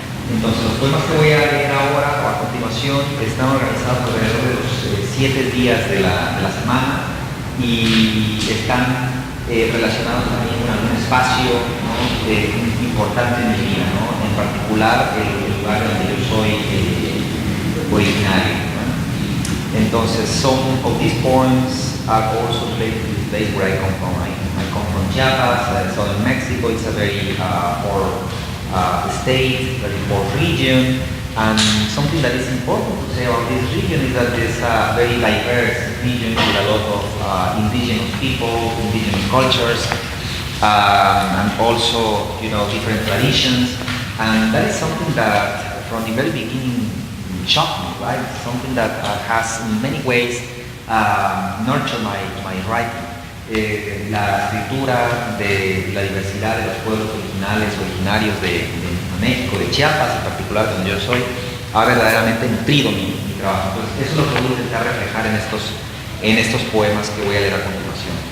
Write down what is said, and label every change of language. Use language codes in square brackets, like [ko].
[es] Entonces los poemas que voy a leer ahora o a continuación están organizados alrededor de los 7 días de la semana y están relacionados también con algún espacio, ¿no? Importante en mi vida, ¿no? En particular el lugar donde yo soy originario, ¿no? [en] Entonces some of these poems are also related to the place where I come from. I come from Chiapas, southern Mexico. It's a very poor state, very poor region, and something that is important to say about this region is that it's a very diverse region with a lot of indigenous people, indigenous cultures, and also different traditions, and that is something that from the very beginning shocked me, right? Something that has in many ways nurtured my writing. [es] La escritura de la diversidad de los pueblos originarios de México, de Chiapas en particular, donde yo soy, ha verdaderamente nutrido mi trabajo. Entonces, eso es lo que voy a intentar reflejar en estos poemas que voy a leer a continuación.